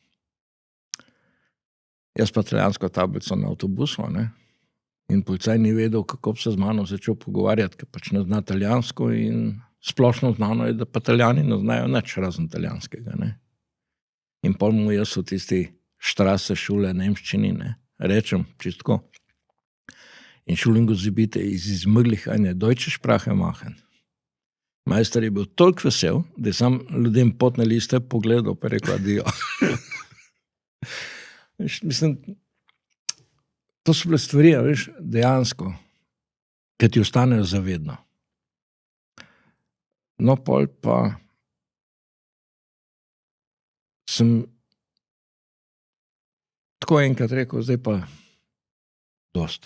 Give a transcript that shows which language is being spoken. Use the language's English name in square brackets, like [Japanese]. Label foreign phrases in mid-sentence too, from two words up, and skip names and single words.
[Slovenian] Jaz pa italijansko tablico na avtobusu, ne, in policaj ni vedel, kako bi se z mano začel pogovarjati, ker pač ne zna italijansko in splošno znano je, da pa Italijani ne znajo nič razen italijanskega, ne. In pol mu jaz v tisti Straße šule nemščini, ne, rečem čistko. [German] Entschuldigung, Sie bitte, es ist möglich, eine deutsche Sprache machen. [Slovenian] Majster je bil toliko vesel, da je sam ljudem potne liste pogledal, pa rekel adijo. Mislim, to so bile stvari, veš, dejansko, ki ti ostanejo zavedno. No, pol pa sem tako enkrat rekel, zdaj pa dost.